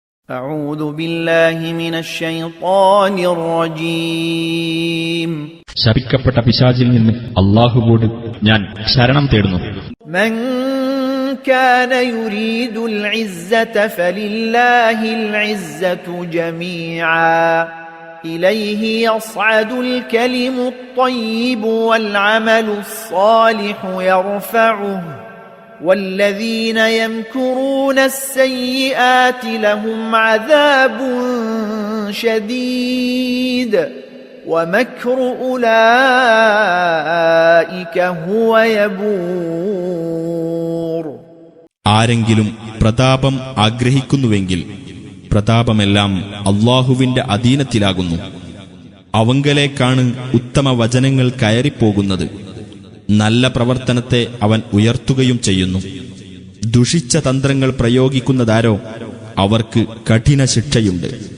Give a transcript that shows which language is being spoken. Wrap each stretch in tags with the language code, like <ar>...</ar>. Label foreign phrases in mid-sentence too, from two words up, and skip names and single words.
<ar>أعوذ بالله من الشيطان الرجيم.</ar> <ml>ശപിക്കപ്പെട്ട പിശാചിൽ നിന്ന് അല്ലാഹുവോട് ഞാൻ ശരണം തേടുന്നു.</ml> <ar>من كان يريد العزة فلله العزة جميعا إليه يصعد الكلم الطيب والعمل الصالح يرفعه والذين يمكرون السيئات لهم عذاب شديد ومكر أولئك هو يبور.</ar> <ml>ആരെങ്കിലും പ്രതാപം ആഗ്രഹിക്കുന്നുവെങ്കിൽ പ്രതാപമെല്ലാം അല്ലാഹുവിന്റെ അധീനത്തിലാകുന്നു. അവങ്കലേക്കാണ് ഉത്തമ വചനങ്ങൾ കയറിപ്പോകുന്നത്. നല്ല പ്രവർത്തനത്തെ അവൻ ഉയർത്തുകയും ചെയ്യുന്നു. ദുഷിച്ച തന്ത്രങ്ങൾ പ്രയോഗിക്കുന്നതാരോ അവർക്ക് കഠിന ശിക്ഷയുണ്ട്.</ml>